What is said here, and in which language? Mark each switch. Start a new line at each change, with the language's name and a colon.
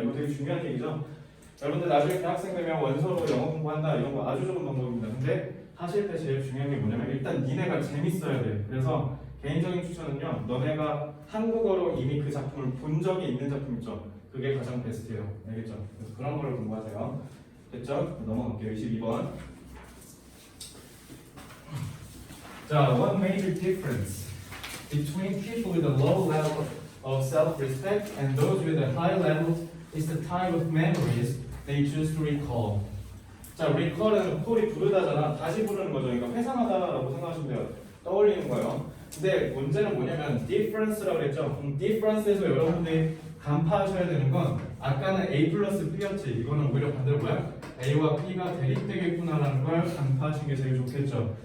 Korean: 이거 되게 중요한 얘기죠. 여러분들 나중에 대학생 되면 원서로 영어 공부한다 이런 거 아주 좋은 방법입니다. 근데 하실 때 제일 중요한 게 뭐냐면 일단 니네가 재밌어야 돼. 그래서 개인적인 추천은요. 너네가 한국어로 이미 그 작품을 본 적이 있는 작품 있죠. 그게 가장 베스트예요. 알겠죠? 그래서 그런 거를 공부하세요. 됐죠? 넘어갈게요. 22번.
English: 자, one major difference between people with a low level of self-respect and those with a high level is the type of memories they choose to recall.
Korean: 자, recall은 콜이 부르다잖아. 다시 부르는 거죠. 그러니까 회상하다라고 생각하시면 돼요. 떠올리는 거예요. 근데 문제는 뭐냐면 difference라고 그랬죠. difference에서 여러분들이 간파하셔야 되는 건 아까는 A 플러스 B였지. 이거는 오히려 반대로 뭐야? A와 B가 대립되겠구나라는 걸 간파하시는 게 제일 좋겠죠.